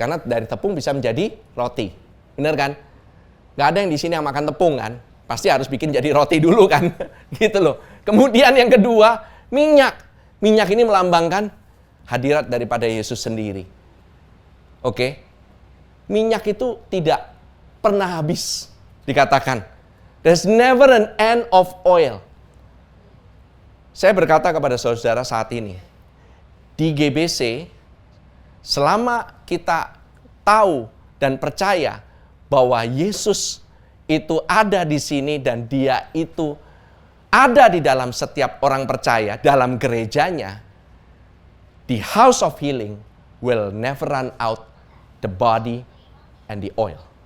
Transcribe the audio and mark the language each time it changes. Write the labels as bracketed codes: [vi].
[id] Karena dari tepung bisa menjadi roti. Benar kan? Nggak ada yang di sini yang makan tepung kan? Pasti harus bikin jadi roti dulu kan? Gitu loh. Kemudian yang kedua, minyak. Minyak ini melambangkan hadirat daripada Yesus sendiri. Oke? Minyak itu tidak pernah habis. Dikatakan, [en] there's never an end of oil. [id] Saya berkata kepada saudara saat ini, di GBC, selama kita tahu dan percaya bahwa Yesus itu ada di sini dan dia itu ada di dalam setiap orang percaya, dalam gerejanya, [en] the house of healing will never run out the body and the oil.